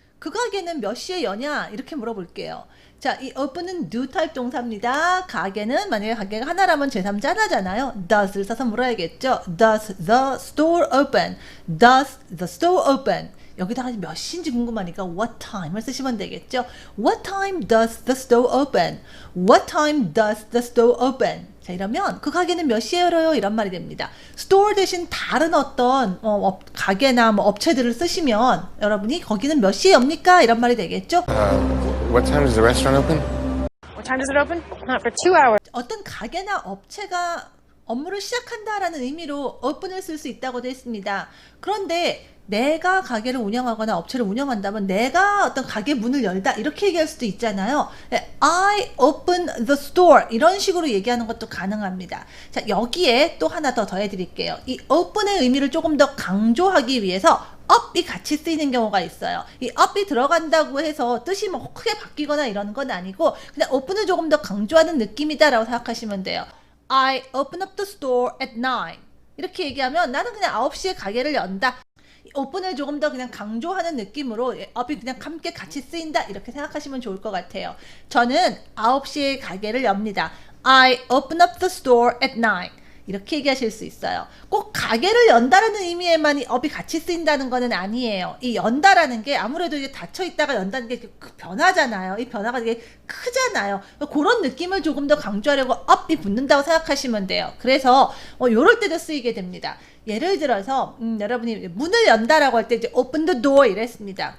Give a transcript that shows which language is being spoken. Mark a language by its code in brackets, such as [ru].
[ko] 그 가게는 몇 시에 여냐? 이렇게 물어볼게요. 자, 이 open은 do 타입 동사입니다. 가게는 만약에 가게가 하나라면 제3자 하나잖아요. does를 써서 물어야겠죠. [en] Does the store open? Does the store open? [ko] 여기다가 몇 시인지 궁금하니까 what time을 쓰시면 되겠죠. [en] What time does the store open? What time does the store open? [ko] 자, 이러면 그 가게는 몇 시에 열어요? 이런 말이 됩니다. store 대신 다른 어떤 가게나 뭐 업체들을 쓰시면 여러분이 거기는 몇 시에 엽니까? 이런 말이 되겠죠. [en] What time does the restaurant open? What time does it open? Not for 2 hours. [ko] 어떤 가게나 업체가 업무를 시작한다라는 의미로 open을 쓸 수 있다고 되어 있습니다. 그런데 내가 가게를 운영하거나 업체를 운영한다면 내가 어떤 가게 문을 열다 이렇게 얘기할 수도 있잖아요. [en] I open the store [ko] 이런 식으로 얘기하는 것도 가능합니다. 자, 여기에 또 하나 더 더해드릴게요. 이 open의 의미를 조금 더 강조하기 위해서 up이 같이 쓰이는 경우가 있어요. 이 up이 들어간다고 해서 뜻이 뭐 크게 바뀌거나 이런 건 아니고 그냥 open을 조금 더 강조하는 느낌이다라고 생각하시면 돼요. [en] I open up the store at 9 [ko] 이렇게 얘기하면 나는 그냥 9시에 가게를 연다. 오픈을 조금 더 그냥 강조하는 느낌으로 up이 그냥 함께 같이 쓰인다 이렇게 생각하시면 좋을 것 같아요. 저는 9시에 가게를 엽니다. [en] I open up the store at 9 [ko] 이렇게 얘기하실 수 있어요. 꼭 가게를 연다라는 의미에만 이 up이 같이 쓰인다는 거는 아니에요. 이 연다라는 게 아무래도 이게 닫혀 있다가 연다는 게 변화잖아요. 이 변화가 되게 크잖아요. 그런 느낌을 조금 더 강조하려고 up이 붙는다고 생각하시면 돼요. 그래서 요럴 때도 쓰이게 됩니다. 예를 들어서 여러분이 문을 연다라고 할 때 이제 [en] open the door [ko] 이랬습니다.